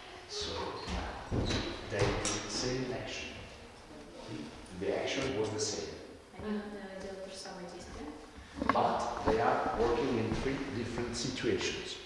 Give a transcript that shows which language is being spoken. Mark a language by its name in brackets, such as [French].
[English] So they did the same action. The action was the same. [Russian] Они делают то же самое действие, [English] But they are working in 3 different situations.